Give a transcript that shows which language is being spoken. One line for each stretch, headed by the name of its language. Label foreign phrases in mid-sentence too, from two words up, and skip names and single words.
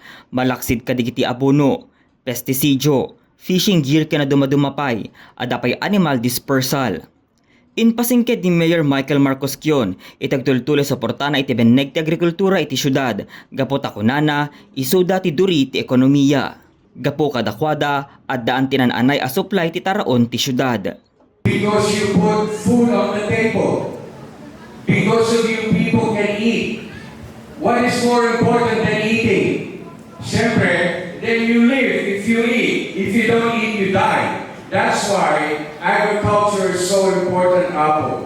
Iloko: Malaksid ka digiti abono, pestisidyo,
English: fishing gear
Iloko: ken dumadumapay, adapay
English: animal dispersal.
Iloko: Inpasingked ni Mayor Michael Marcos Kion, itagtultuloy sa portana iti beneg ti agrikultura iti syudad, gapo takunana, isuda ti duri ti ekonomiya. Gapo kadakwada, at daan tinananay a supply ti taraon ti syudad.
English: Because you put food on the table. Because of you, people can eat. What is more important than eating? Siyempre, then you live if you eat. If you don't eat, you die. That's why agriculture is so important, Apo.